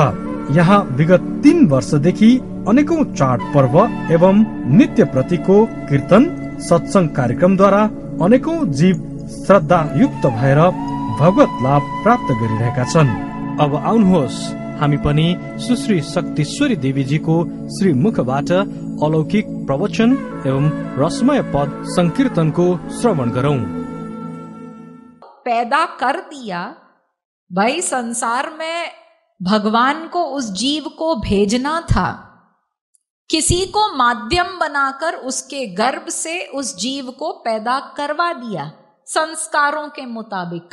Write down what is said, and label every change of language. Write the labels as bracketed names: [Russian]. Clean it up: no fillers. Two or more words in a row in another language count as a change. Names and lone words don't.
[Nepali] यहाँ विगत 3 वर्षदेखि अनेकौं चाड पर्व एवं नित्य प्रतिको कीर्तन सत्संग कार्यक्रमद्वारा अनेकौं जीव श्रद्धायुक्त भएर भगवत लाभ प्राप्त गरिरहेका छन्। अब आउनुहोस् हामी पनि सुश्री शक्तिश्वरी देवीजीको श्री मुखबाट अलौकिक प्रवचन एवं रसमय पद संकीर्तनको श्रवण गरौं। [Hindi] पैदा कर दिया भाई, संसार में भगवान को उस जीव को भेजना था। किसी को माध्यम बनाकर उसके गर्भ से उस जीव को पैदा करवा दिया संस्कारों के मुताबिक।